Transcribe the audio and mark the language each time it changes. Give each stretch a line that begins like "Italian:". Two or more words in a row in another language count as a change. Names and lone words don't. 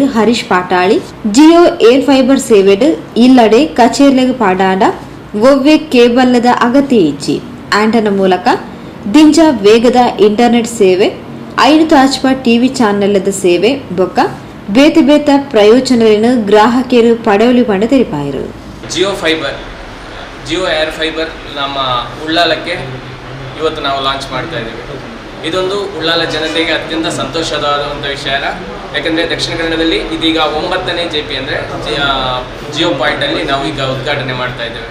Tulu: ಹರೀಶ್ ಪಾಟಾಳಿ ಜಿಯೋ ಏರ್ ಫೈಬರ್ ಸೇವೆಡು ಇಲ್ಲಡೆ ಕಚೇರಿಲೆಗ್ ಪಾಡಾಡ ಒವ್ವೆ ಕೇಬಲ್ದ ಅಗತ್ಯ ಇಜ್ಜಿ ಆಂಟನ ಮೂಲಕ ದಿಂಜ ವೇಗದ ಇಂಟರ್ನೆಟ್ ಸೇವೆ 5 ಟಿವಿ ಚಾನೆಲ್ದ ಸೇವೆ ಬೊಕ್ಕ ಬೇತೆ ಬೇತ
Kannada: ಪ್ರಯೋಜನಗಳನ್ನು ಗ್ರಾಹಕರು ಪಡೆಯಲು
Tulu: ಪಂಡ ತೆರಿಪಾಯರು.
Kannada: ಜಿಯೋ ಏರ್ ಫೈಬರ್ ನಮ್ಮ ಉಳ್ಳಾಲಕ್ಕೆ ಇವತ್ತು ನಾವು ಲಾಂಚ್ ಮಾಡ್ತಾ ಇದ್ದೇವೆ. ಇದೊಂದು ಉಳ್ಳಾಲ ಜನತೆಗೆ ಅತ್ಯಂತ ಸಂತೋಷವಾದಂಥ ವಿಷಯ. ಯಾಕಂದರೆ ದಕ್ಷಿಣ ಕನ್ನಡದಲ್ಲಿ ಇದೀಗ 9ನೇ JP ಅಂದರೆ ಜಿಯೋ ಪಾಯಿಂಟಲ್ಲಿ ನಾವು ಈಗ ಉದ್ಘಾಟನೆ ಮಾಡ್ತಾ ಇದ್ದೇವೆ.